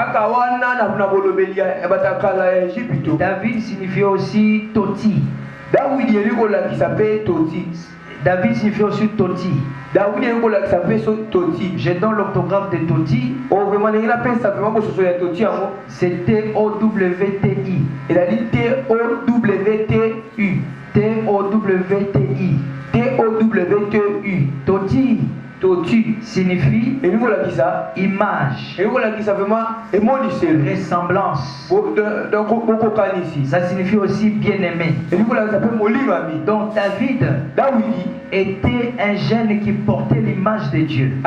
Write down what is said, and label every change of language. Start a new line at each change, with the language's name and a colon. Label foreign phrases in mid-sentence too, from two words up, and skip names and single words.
French: David signifiait aussi Toti. David signifie aussi Toti. Je donne l'orthographe de Toti. C'était O-W-T-I. T-O-W-T-U. T-O-W-T-I. T-O-W-T-U. Toti. Toti signifie image, ressemblance. Ça signifie aussi bien-aimé. Donc David était un jeune qui portait l'image de Dieu.